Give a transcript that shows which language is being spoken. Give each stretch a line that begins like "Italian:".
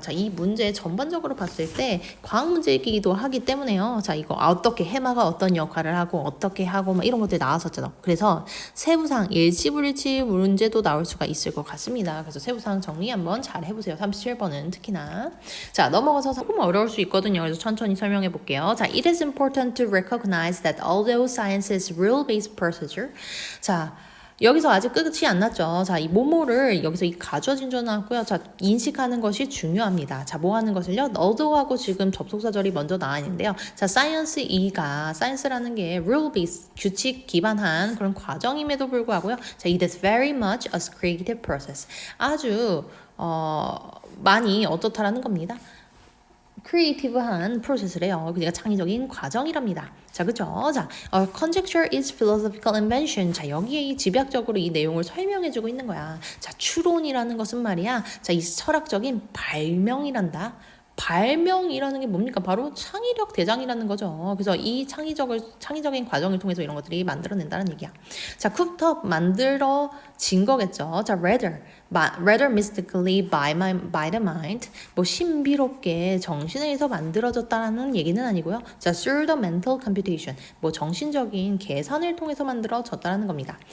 Korean: 자, 이 문제 전반적으로 봤을 때 과학 문제이기도 하기 때문에요. 자, 이거 어떻게 해마가 어떤 역할을 하고 어떻게 하고 막 이런 것들이 나왔었잖아. 그래서 세부 사항 일치불일치 문제도 나올 수가 있을 것 같습니다. 그래서 세부 사항 정리 한번 잘 해보세요. 37번은 특히나. 자, 넘어가서 조금 어려울 수 있거든요. 그래서 천천히 설명해 볼게요.
English: 자, it is important to recognize that although science is rule-based procedure.
Korean: 자, 여기서 아직 끝이 안 났죠. 자, 이 뭐뭐를 여기서 이 가져진 줄 나왔고요. 자, 인식하는 것이 중요합니다. 자, 뭐 하는 것을요? 너도하고 지금 접속사절이 먼저 나와 있는데요. 자, 사이언스라는 게 rule based, 규칙 기반한 그런 과정임에도 불구하고요.
English: 자, it is very much a creative process.
Korean: 아주 많이 어떻다라는 겁니다. 크리에이티브한 프로세스래요. 그러니까 창의적인 과정이랍니다. 자, 그죠?
English: 자, conjecture is philosophical invention.
Korean: 자, 여기에 이 집약적으로 이 내용을 설명해주고 있는 거야. 자, 추론이라는 것은 말이야. 자, 이 철학적인 발명이란다. 발명이라는 게 뭡니까? 바로 창의력 대장이라는 거죠. 그래서 이 창의적인 과정을 통해서 이런 것들이 만들어낸다는 얘기야. 자, 쿡터 만들어진 거겠죠.
English: 자, rather mystically by the mind.
Korean: 뭐 신비롭게 정신에 의해서 만들어졌다는 얘기는 아니고요.
English: 자, through the mental computation.
Korean: 뭐 정신적인 계산을 통해서 만들어졌다는 겁니다.